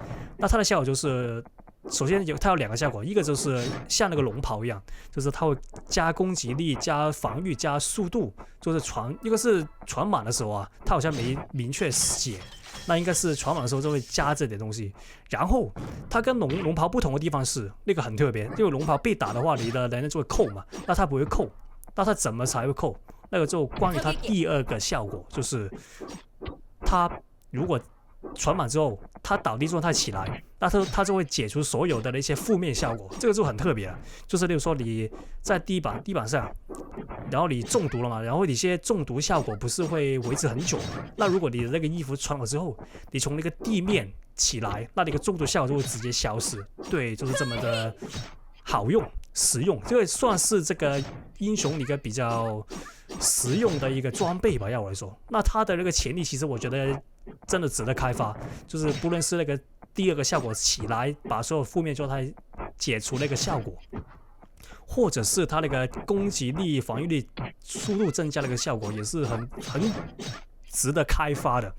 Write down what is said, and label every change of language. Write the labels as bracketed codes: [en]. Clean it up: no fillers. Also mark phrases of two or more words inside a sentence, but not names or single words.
[zh] 那它的效果就是，首先它有2個效果，一個就是像那個龍袍一樣，就是它會加攻擊力、加防禦、加速度，就是一個是傳滿的時候啊，它好像沒明確寫，那應該是傳滿的時候就會加這點東西。然後它跟龍袍不同的地方是，那個很特別，因為龍袍被打的話，你的能力就會扣嘛，那它不會扣，那它怎麼才會扣？那個就關於它第2個效果，就是它如果傳滿之後，它倒地狀態起來，那它就會解除所有的那些負面效果，這個就很特別了。就是例如說你在地板上，然後你中毒了嘛，然後你些中毒效果不是會維持很久嘛？那如果你的那個衣服穿了之後，你從那個地面起來，那你個中毒效果就會直接消失。對，就是這麼的好用實用，這個算是這個英雄一個比較實用的一個裝備吧，要我來說。那它的那個潛力，其實我覺得真的值得開發，就是不論是那個第2個效果起來，把所有負面狀態解除那個效果，或者是它那個攻擊力、防禦力、速度增加那個效果，也是很值得開發的。